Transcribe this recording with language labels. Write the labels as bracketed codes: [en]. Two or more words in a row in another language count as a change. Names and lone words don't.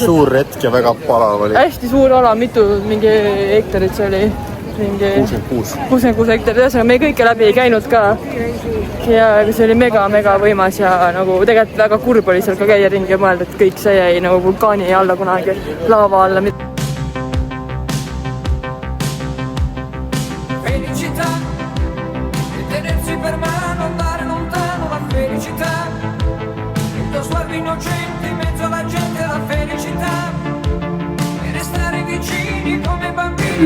[et] suur retk ja väga palav oli. Hästi suur ala, mingi hektarit see oli. 66 hektarit, ühesõnaga me kõike läbi ei käinud ka. Ja see oli mega võimas ja nagu tegelikult väga kurb oli seal ka käia ringi ja mõelda, et kõik see jäi nagu vulkaani alla kunagi, laava alla. [it] Felicità e tenersi per mano, andare lontano la felicità. Il tuo sguardo innocente in mezzo alla gente, la felicità. E restare vicini come bambini.